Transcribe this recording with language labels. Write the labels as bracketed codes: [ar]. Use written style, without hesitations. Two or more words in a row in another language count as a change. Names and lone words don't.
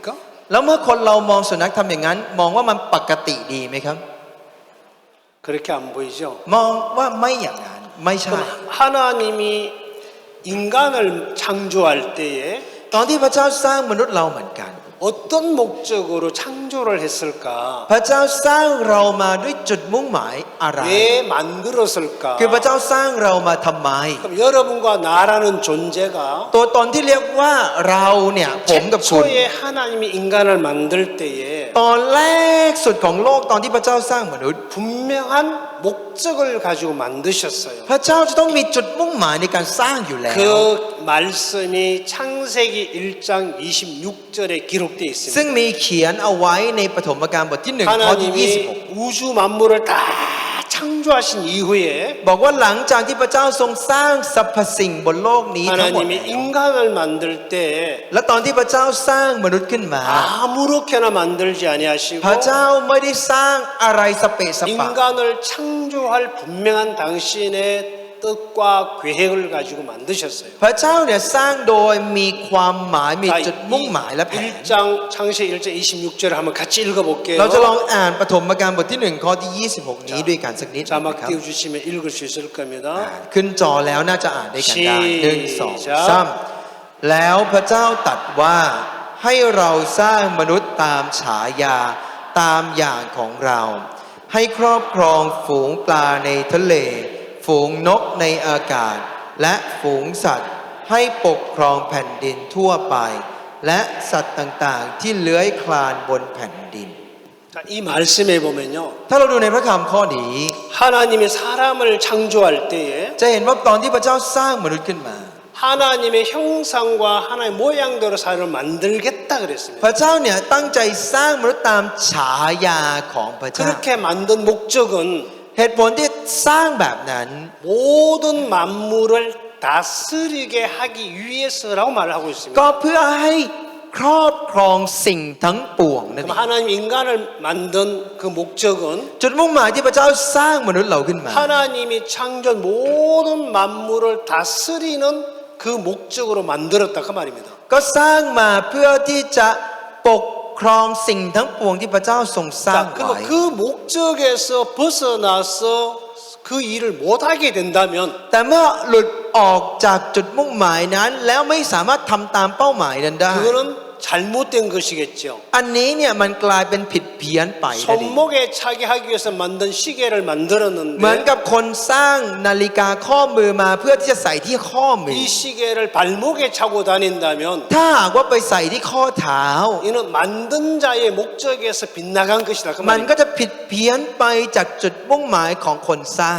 [th] แล้วเมื่อคนเรามองสุนัขทำอย่างนั้น มองว่ามันปกติดีไหมครับ [ko] 그렇게 안 보이죠? [th] มองว่าไม่อย่างนั้นไม่ใช่ [ko] 그럼 하나님이 인간을 창조할 때에 [th] ตอนที่พระเจ้าสร้างมนุษย์เราเหมือนกัน [ko] 어떤 목적으로 창조를 했을까? [th] พระเจ้าสร้างเรามาด้วยจุดมุ่งหมายอะไร [ko] 왜 만들었을까? [th] คือพระเจ้าสร้างเรามาทำไม [ko] 그럼 여러분과 나라는 존재가 [th] ตัวตนที่เรียกว่าเราเนี่ยผมกับคุณ [ko] 최초에 하나님이 인간을 만들 때에 [th] ตอนแรกสุดของโลกตอนที่พระเจ้าสร้างมนุษย์ [ko] 분명한 목적을 가지고 만드셨어요. [th] พระเจ้าจะต้องมีจุดมุ่งหมายในการสร้างอยู่แล้ว [ko] 그 말씀이 창세기 1장 26절에 기록되어 [th] ซึ่ง [ko] 있습니다. [th] มีเขียนเอาไว้ในปฐมกาลบทที่ 1 ข้อที่ [ko] 하나님이 우주 만물을 다 창조하신 이후에 [th] 26 บอกว่าหลังจากที่พระเจ้าทรงสร้างสรรพสิ่งบนโลกนี้ทั้งหมด [ko] 하나님이 인간을 만들 때 [th] และตอนที่พระเจ้าสร้างมนุษย์ขึ้นมา [ko] 아무렇게나 만들지 아니하시고 [th] พระเจ้าไม่ได้สร้างอะไรสเปะสปะ [ko] 인간을 창조할 분명한 당신의 뜻과 계획을 가지고 만드셨어요. [th] พระเจ้าเนี่ยสร้างโดยมีความหมายมีจุดมุ่งหมายและแผน [ko] 1장 창세기 1장 26절을 한번 같이 읽어볼게요. [th] เราจะลองอ่านปฐมกาลบทที่ 1 ข้อที่ 26 นี้ด้วยกันสักนิดนะ [ko] 자막 [th] ครับ [ko] 띄워주시면 읽을 수 있을 겁니다. [th] ขึ้นจอแล้วน่าจะอ่านได้กันได้ [ko] 시작 [th] 1 2 3แล้วพระเจ้าตรัสว่าให้เราสร้างมนุษย์ตามฉายาตามอย่างของเรา ให้ครอบครองฝูงปลาในทะเล ฝูงนกในอากาศ และฝูงสัตว์ ให้ปกครองแผ่นดินทั่วไป และสัตว์ต่างๆ ที่เลื้อยคลานบนแผ่นดิน [ko] 자, 이 말씀에 보면요. [th] ถ้าเราดูในพระคำข้อนี้ [ko] 하나님이 사람을 창조할 때에 [th] จะเห็นว่าตอนที่พระเจ้าสร้างมนุษย์ขึ้นมา [ko] 하나님의 형상과 하나님의 모양대로 사람을 만들겠다 [th] พ [ko] 그랬습니다. [th] ระเจ้าเนี่ยตั้งใจสร้างมนุษย์ตามฉายาของพระเจ้า [ko] 그렇게 만든 목적은 [th] เหตุผลที่สร้างแบบนั้น [ko] 모든 만물을 다스리게 하기 위해서라고 말을 하고 있습니다. [th] ก็เพื่อให้ครอบครองสิ่งทั้งปวงนั่นเอ [ko] 그럼 [th] ง [ko] 하나님 인간을 만든 그 목적은 [th] จุดมุ่งหมายที่พระเจ้าสร้างมนุษย์เราขึ้นมา [ko] 하나님이 창조한 모든 만물을 다스리는 그 목적으로 만들었다 그 말입니다. [th] ก็สร้างมาเพื่อที่จะปกครองสิ่งทั้งปวงที่พระเจ้าทรงสร้าง [ko] 자, [th] ไว้ [ko] 그리고 그 목적에서 벗어나서 그 일을 못하게 된다면 [th] แต่เมื่อหลุดออกจากจุดมุ่งหมายนั้น แล้วไม่สามารถทำตามเป้าหมายนั้นได้ [ko] 그거는 잘못된 것이겠죠. [th] อันนี้เนี่ยมันกลายเป็นผิดเพี้ยนไปนั่นเอง [ko] 손목에 차게 하기 위해서 만든 시계를 [th] เหมือน [ko] 만들었는데 [th] กับคนสร้างนาฬิกาข้อมือมาเพื่อที่จะใส่ที่ข้อมือ [ko] 이 시계를 발목에 차고 다닌다면 [th] ถ้าหากว่าไปใส่ที่ข้อเท้า [ko] 이는 만든 자의 목적에서 빗나간 것이다 그 [th] มันก็ [ko] 말입니다. [th] จะผิดเพี้ยนไปจากจุดมุ่งหมายของคนสร้าง